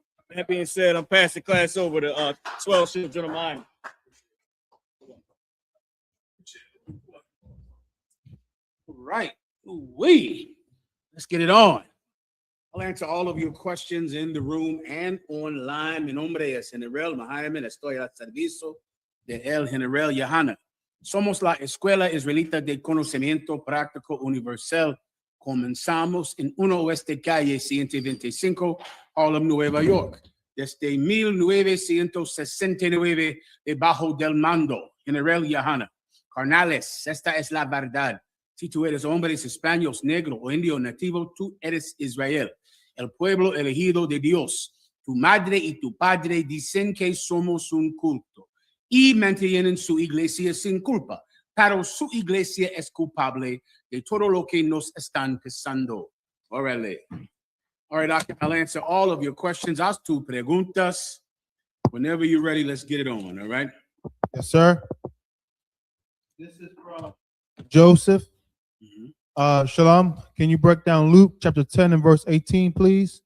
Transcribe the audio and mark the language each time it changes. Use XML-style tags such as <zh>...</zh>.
<en>That being said, I'm passing class over to 12 children of mine. All right. Let's get it on. I'll answer all of your questions in the room and online.</en> <es>Mi nombre es General Mahaime. Estoy al servicio de El General Yohana. Somos la Escuela Israelita de Conocimiento Práctico Universal. Comenzamos en 1 Oeste Calle 125, Harlem, Nueva York. Desde 1969, debajo del mando, General Yohana. Carnales, esta es la verdad. Si tú eres hombre, español, negro o indio nativo, tú eres Israel, el pueblo elegido de Dios. Tu madre y tu padre dicen que somos un culto y mantienen su iglesia sin culpa, pero su iglesia es culpable de todo lo que nos están pasando. Órale.</es> <en>All right, I'll answer all of your questions. Haz tus preguntas. Whenever you're ready, let's get it on, all right? Yes, sir. This is from Joseph. Shalom, can you break down Luke chapter 10 and verse 18, please?</en>